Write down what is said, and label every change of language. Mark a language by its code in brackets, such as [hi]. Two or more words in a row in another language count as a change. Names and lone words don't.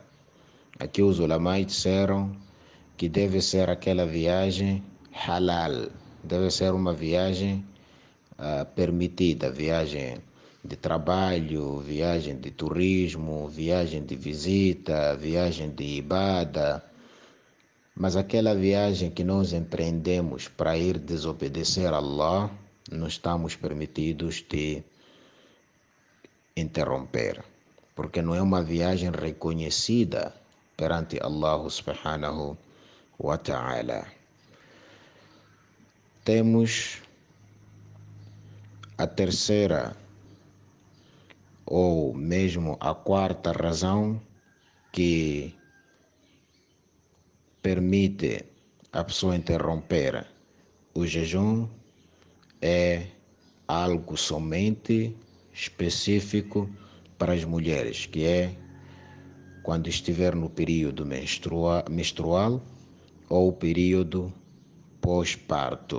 [pt] Aqui os ulamais disseram que deve ser aquela viagem halal, deve ser uma viagem permitida, viagem de trabalho, viagem de turismo, viagem de visita, viagem de ibada. Mas aquela viagem que nós empreendemos para ir desobedecer a Allah, não estamos permitidos de interromper, porque não é uma viagem reconhecida perante [ar] الله سبحانه وتعالى. [pt] Temos a terceira ou mesmo a quarta razão que permite a pessoa interromper o jejum, é algo somente específico para as mulheres, que é quando estiver no período menstrual ou período pós-parto.